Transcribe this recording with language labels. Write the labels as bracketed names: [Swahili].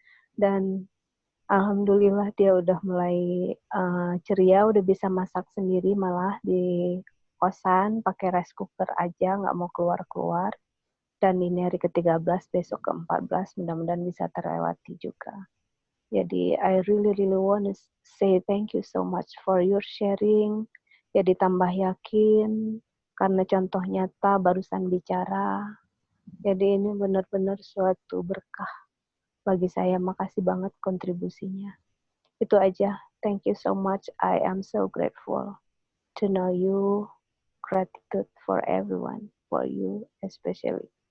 [Indonesian] Dan alhamdulillah dia udah mulai ceria, udah bisa masak sendiri malah di kosan, pakai rice cooker aja, nggak mau keluar-keluar. Dan ini hari ke-13, besok ke-14, mudah-mudahan bisa terlewati juga. [English] Jadi I really want to say thank you so much for your sharing. [Indonesian] Jadi tambah yakin karena contoh nyata barusan bicara. Jadi ini benar-benar suatu berkah bagi saya. Makasih banget kontribusinya. Itu aja. [English] Thank you so much. I am so grateful to know you. Gratitude for everyone, for you especially.